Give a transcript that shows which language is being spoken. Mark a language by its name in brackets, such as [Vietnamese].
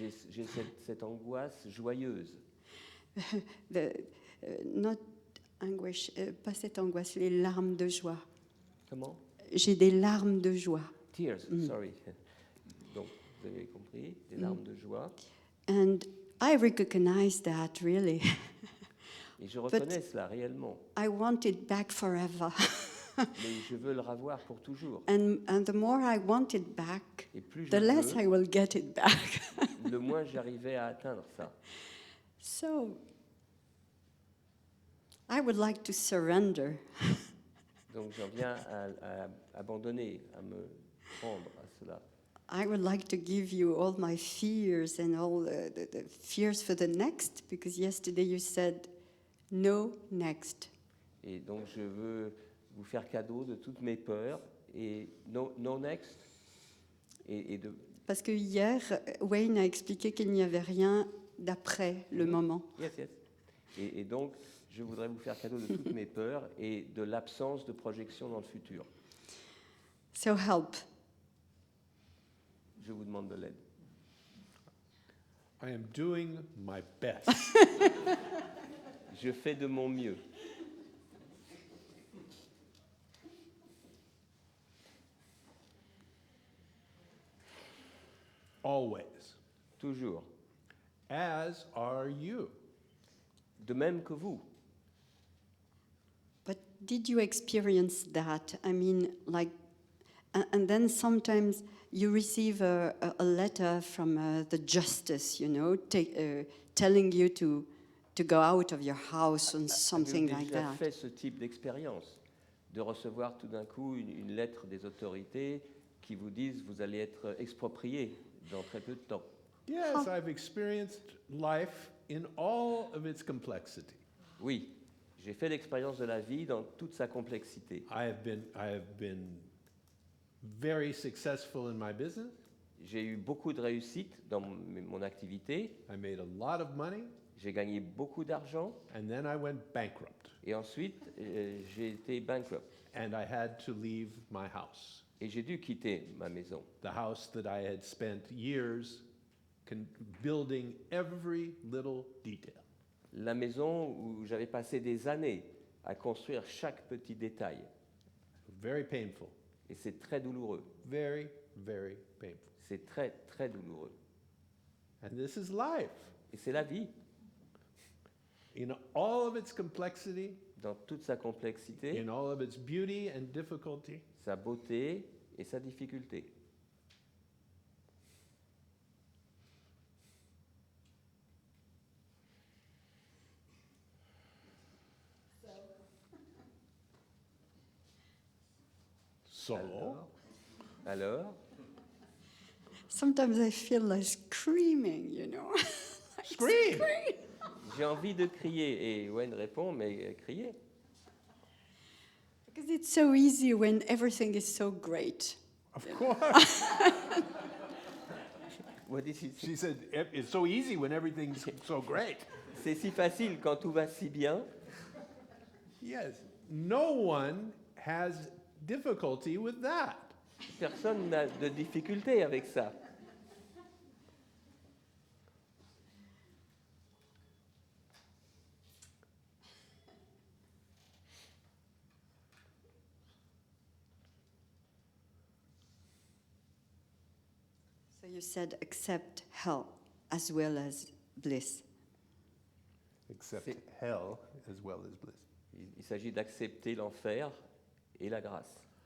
[French] J'ai cette angoisse joyeuse. [English] Not anguish, [French] pas cette angoisse, les larmes de joie. Comment? J'ai des larmes de joie. [English] Tears, sorry. [French] Donc, vous avez compris, des larmes de joie. [English] And I recognize that, really. [French] Et je reconnais cela réellement. [English] I want it back forever. [French] mais je veux le revoir pour toujours. [English] And the more I want it back, [French] Et plus je [English] the less [French] veux, [English] I will get it back. [French] le moins j'arrivais à atteindre ça. [English] So I would like to surrender. [French] Donc j'en viens à abandonner, à me rendre à cela. [English] I would like to give you all my fears and all the fears for the next, because yesterday you said, no next. [French] Et donc je veux vous faire cadeau de toutes mes peurs et [English] no next. [French] Et de, Parce que hier, Wayne a expliqué qu'il n'y avait rien d'après le moment. [English] yes, yes. [French] Et donc je voudrais vous faire cadeau de toutes mes peurs et de l'absence de projection dans le futur. [English] So help. [French] Je vous demande de l'aide. [English] I am doing my best. [French] Je fais de mon mieux. [English] Always. [French] Toujours. [English] As are you. [French] De même que vous. [English] But did you experience that? I mean, like, and then sometimes you receive a letter from the justice, you know, telling you to go out of your house and something [French] Avez-vous déjà [English] that. [French] fait ce type d'expérience, de recevoir tout d'un coup une lettre des autorités qui vous disent vous allez être exproprié dans très peu de temps. [English] Yes, I've experienced life in all of its complexity. [French] Oui, j'ai fait l'expérience de la vie dans toute sa complexité. [English] I have been very successful in my business. [French] J'ai eu beaucoup de réussite dans mon activité, [English] I made a lot of money, [French] j'ai gagné beaucoup d'argent [English] and then I went bankrupt, [French] et ensuite j'ai été bankrupt [English] and I had to leave my house, [French] et j'ai dû quitter ma maison. [English] the house that I had spent years building every little detail. [French] La maison où j'avais passé des années à construire chaque petit détail. [English] Very painful, [French] Et c'est très douloureux. [English] very, very painful. [French] C'est très, très douloureux. [English] And this is life. [French] Et c'est la vie, [English] In all of its complexity, [French] dans toute sa complexité, [English] in all of its beauty and difficulty, [French] sa beauté et sa difficulté. [English] so [French] Alors, [English] Sometimes I feel like screaming, you know. scream. [French] j'ai envie de crier. Et Wayne répond, mais criez. [English] Because it's so easy when everything is so great. Of course. What did he say? She said, it's so easy when everything's so great. [French] C'est si facile quand tout va si bien. [English] Yes. No one has difficulty with that. [French] Personne n'a de difficulté avec ça. [English] So you said accept hell as well as bliss. Except [French] C'est- [English] hell as well as bliss. [French] Il s'agit d'accepter l'enfer et la grâce.